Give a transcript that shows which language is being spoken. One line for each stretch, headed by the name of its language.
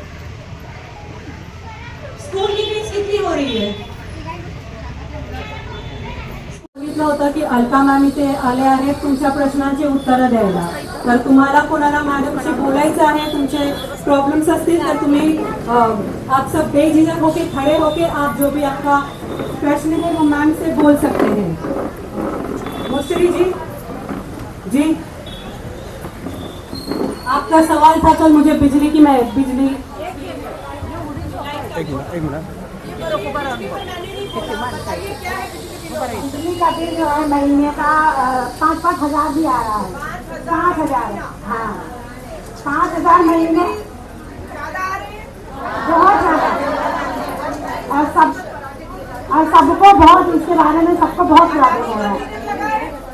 Hindi: School की fees कितनी हो रही है?
Marathi: सांगितलं होतं की अलका मॅम इथे आले आहेत तुमच्या प्रश्नांची उत्तरं द्यायला, तर तुम्हाला कोणाला मॅडमशी बोलायचं आहे, तुमचे प्रॉब्लम्स असतील तर तुम्ही
Hindi: आप सब बेझिझक होके खड़े होके आप जो भी आपका प्रश्न है वो मैम से बोल सकते हैं। मुश्री जी आपका सवाल था कल मुझे बिजली बिजली का बिल जो है महीने का 5-5 हजार भी आ रहा है, 5,000 हाँ 5,000 महीने बहुत ज़्यादा, और सबको बहुत इसके बारे में सबको बहुत प्रॉब्लम हो रहा है।